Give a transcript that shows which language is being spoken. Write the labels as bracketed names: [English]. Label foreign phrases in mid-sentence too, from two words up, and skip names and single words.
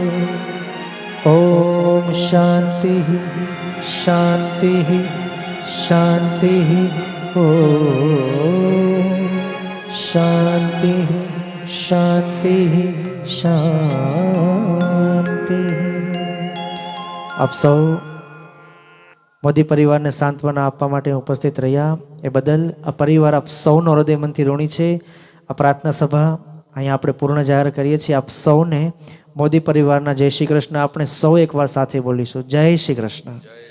[Sanskrit] ओम शांति शांति शांति। ओम शांति शांति शांति। [Gujarati] આપ સૌ મોદી પરિવારને સાંત્વના આપવા માટે ઉપસ્થિત રહ્યા એ બદલ આ પરિવાર આપ સૌનો હૃદય મનથી ઋણી છે। આ પ્રાર્થના સભા અહીંયા આપણે પૂર્ણ જાહેર કરીએ છીએ। આપ સૌને મોદી પરિવારના જય શ્રી કૃષ્ણ આપણે સૌ એકવાર સાથે બોલીશું, જય શ્રી કૃષ્ણ।